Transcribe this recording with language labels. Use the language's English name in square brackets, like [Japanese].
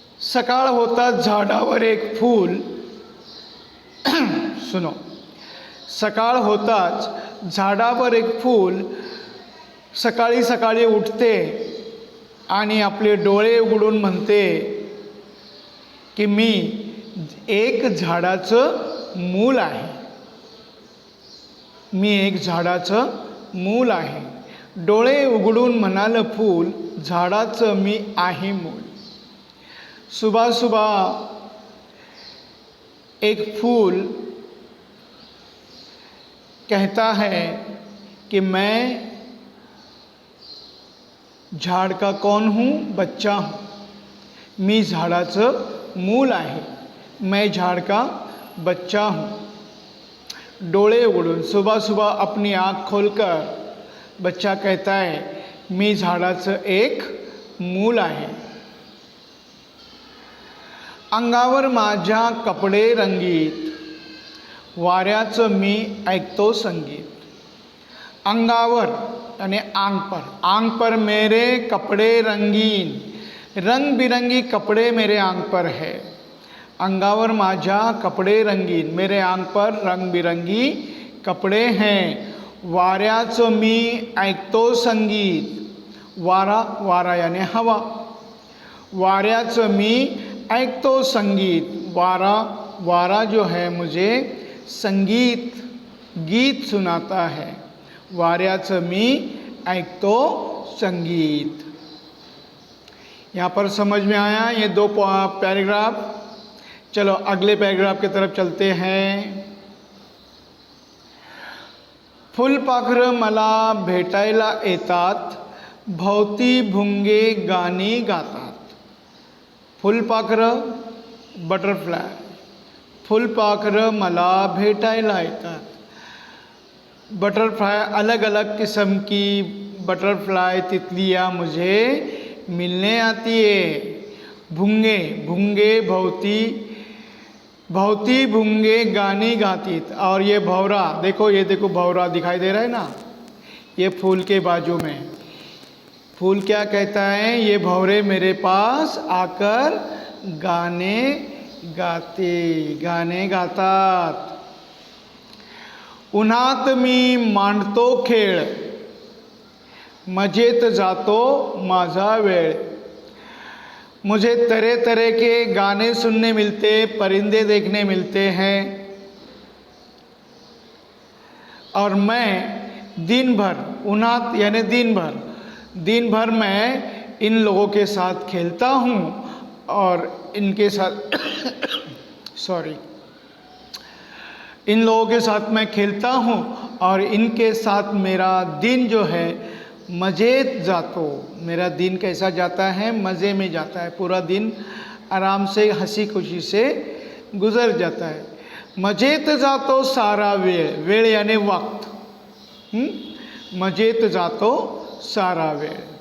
[Marathi] सकाळ होताच झाडावर एक फूल सुनो, सकाळ होताच झाडावर एक फूल सकाळी सकाळी उठते आणि आपले डोळे उघडून म्हणते की मी एक झाडाचं मूल आहे, मी एक झाडाचं मूल आहे। डोळे उघडून म्हणाल फूल, झाडाचं मी आहे मूल। [Hindi] सुबह सुबह एक फूल कहता है कि मैं झाड़ का कौन हूँ? बच्चा हूँ। [Marathi] मी झाडाचं मूल आहे, [Hindi] मैं झाड़ का बच्चा हूँ। [Marathi] डोळे उघडून [Hindi] सुबह सुबह अपनी आँख खोलकर बच्चा कहता है [Marathi] मी झाडाचं एक मूल आहे। अंगावर माझ्या कपडे रंगीत, वाऱ्याचं मी ऐकतो संगीत। [Hindi] अंगावर यानी आंग पर मेरे कपड़े रंगीन, रंग बिरंगी कपड़े मेरे आंग पर है। [Marathi] अंगावर माझ्या कपड़े रंगीन, [Hindi] मेरे आंग पर रंग बिरंगी कपड़े हैं। [Marathi] वाऱ्याचं मी ऐकतो संगीत, वारा वारा [Hindi] यानी हवा। [Marathi] वाऱ्याचं मी ऐकतो संगीत, [Hindi] वारा वारा जो है मुझे संगीत गीत सुनाता है। [Marathi] वाऱ्याचं मी ऐकतो संगीत। [Hindi] यहाँ पर समझ में आया ये दो पैराग्राफ। चलो अगले पैराग्राफ की तरफ चलते हैं। [Marathi] फुलपाखरं मला भेटायला येतात, भोवती भुंगे गाणी गातात. फुलपाखरं, बटरफ्लाय. फुलपाखरं मला भेटायला येतात. [Hindi] बटरफ्लाई, अलग अलग किस्म की बटरफ्लाई तितलियाँ मुझे मिलने आती है. [Marathi] भुंगे, भुंगे भौती, भौती भुंगे गानी गाती. [Hindi] और ये भौरा, देखो ये देखो भौरा दिखाई दे रहा है ना, ये फूल के बाजू में. फूल क्या कहता है, ये भौरे मेरे पास आकर गाने गाते, [Marathi] गाने गातात. उन्हात मी मांडतो खेळ, मजेत जातो माझा वेळ. [Hindi] मुझे तरह तरह के गाने सुनने मिलते, परिंदे देखने मिलते हैं, और मैं दिन भर, [Marathi] उन्हात [Hindi] यानी दिन भर मैं इन लोगों के साथ खेलता हूँ और इनके साथ सॉरी, इन लोगों के साथ मैं खेलता हूँ और इनके साथ मेरा दिन जो है [Marathi] मजेत जातो. [Hindi] मेरा दिन कैसा जाता है, मज़े में जाता है. पूरा दिन आराम से हंसी खुशी से गुजर जाता है. [Marathi] मजेत जातो सारा वेळ, वेळ [Hindi] यानी वक्त. [Marathi] मजेत जातो सारा वेळ.